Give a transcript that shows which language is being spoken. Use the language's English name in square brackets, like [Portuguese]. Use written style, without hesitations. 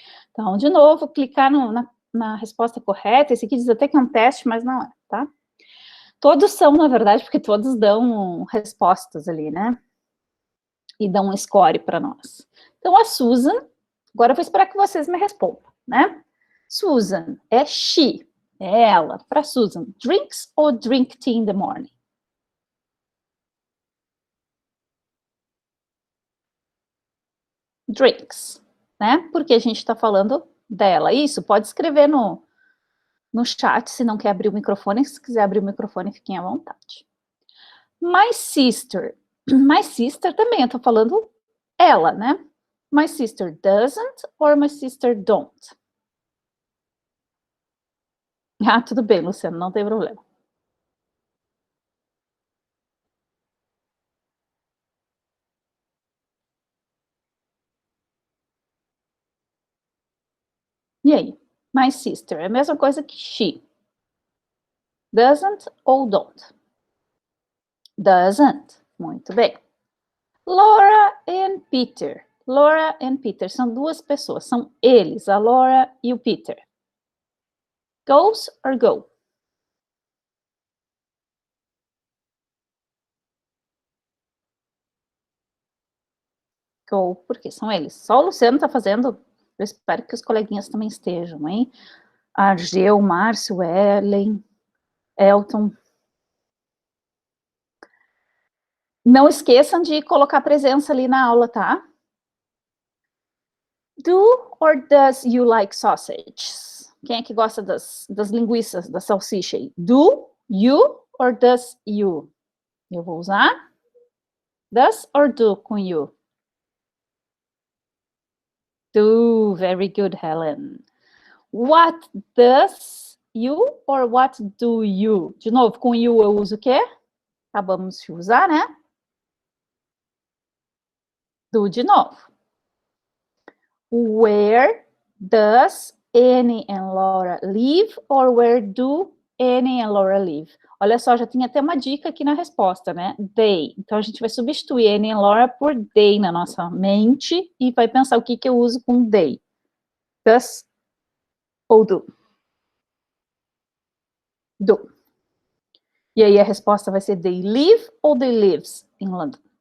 [Portuguese] Então, de novo, clicar na resposta correta. Esse aqui diz até que é um teste, mas não é, tá? Todos são, na verdade, porque todos dão respostas ali, né? E dão um score para nós. Então, a Susan, agora eu vou esperar que vocês me respondam, né? Susan, é she, é ela. [English] Para Susan, drinks ou drink tea in the morning? Drinks, né? [Portuguese] Porque a gente está falando dela. Isso, pode escrever no chat, se não quer abrir o microfone. Se quiser abrir o microfone, fiquem à vontade. [English] My sister. My sister [Portuguese] também, eu tô falando ela, né? [English] My sister doesn't or my sister don't? [Portuguese] Ah, tudo bem, Luciano, não tem problema. E aí? [English] My sister [Portuguese] é a mesma coisa que she. Doesn't ou don't? Doesn't. Muito bem. [English] Laura and Peter. [Portuguese] Laura and Peter são duas pessoas, são eles, a Laura e o Peter. [English] Goes or go? [Portuguese] Go, porque são eles. Só o Luciano está fazendo. Eu espero que os coleguinhas também estejam, hein? Argel, Márcio, Ellen, Elton. Não esqueçam de colocar presença ali na aula, tá? [English] Do or does you like sausages? [Portuguese] Quem é que gosta das linguiças, da salsicha aí? [English] Do you or does you? [Portuguese] Eu vou usar does or do com you. [English] Do, very good, Helen. What does you or what do you? [Portuguese] De novo, com you eu uso o quê? Acabamos de usar, né? Do de novo. [English] Where does Annie and Laura live or where do Annie and Laura live? [Portuguese] Olha só, já tem até uma dica aqui na resposta, né? They. Então, a gente vai substituir Annie and Laura por they na nossa mente e vai pensar o que eu uso com they. Does ou do? Do. E aí a resposta vai ser [English] they live [Portuguese] ou [English] they lives in London?